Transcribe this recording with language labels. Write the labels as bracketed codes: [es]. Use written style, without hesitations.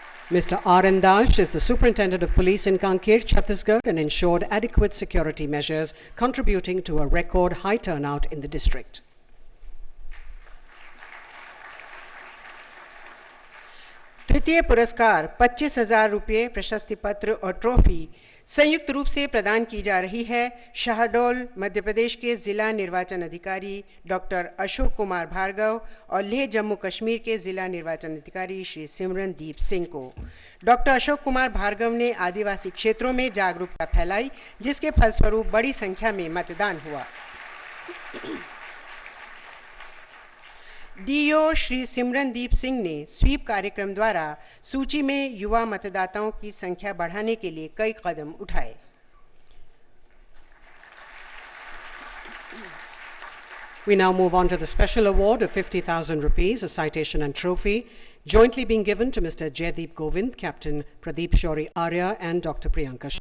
[en] Mr. R.N. Dash is the Superintendent of Police in Kanker, Chhattisgarh, and ensured adequate security measures, contributing to a record high turnout in the district. [hi] तृतीय पुरस्कार 25,000 रुपये, प्रशस्ति पत्र और trophy संयुक्त रूप से प्रदान की जा रही है शाहडोल मध्य प्रदेश के जिला निर्वाचन अधिकारी डॉक्टर अशोक कुमार भार्गव और लेह जम्मू कश्मीर के जिला निर्वाचन अधिकारी श्री सिमरनदीप सिंह को। डॉक्टर अशोक कुमार भार्गव ने आदिवासी क्षेत्रों में जागरूकता फैलाई, जिसके फलस्वरूप बड़ी संख्या में मतदान हुआ। डीओ श्री सिमरनदीप सिंह ने स्वीप कार्यक्रम द्वारा सूची में युवा मतदाताओं की संख्या बढ़ाने के लिए कई कदम उठाए। [en] We now move on to the special award of 50,000 rupees, a citation and trophy, jointly being given to Mr. Jaideep Govind, Captain Pradeep Shori Arya, and Dr. Priyanka.